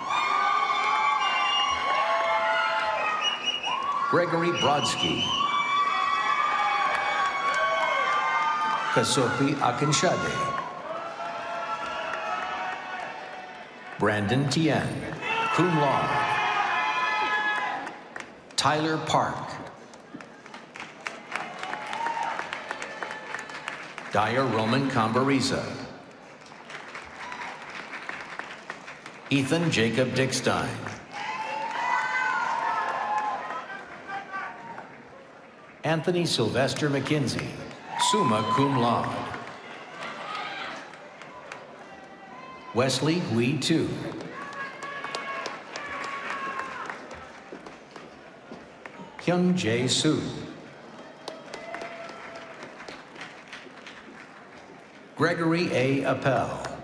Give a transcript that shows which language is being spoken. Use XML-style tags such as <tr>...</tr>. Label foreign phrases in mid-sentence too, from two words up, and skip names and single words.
<en>Gregory Brodsky. Kasopi Akinshade. Brandon Tien,</en> <la>cum laude.</la> <en>Tyler Park. Dyer Roman Cambariza. Ethan Jacob Dickstein. Anthony Sylvester McKinsey,</en> <la>summa cum laude.</la> <en>Wesley Hui Tu. Hyun Jae Soo. Gregory A. Appel.</en>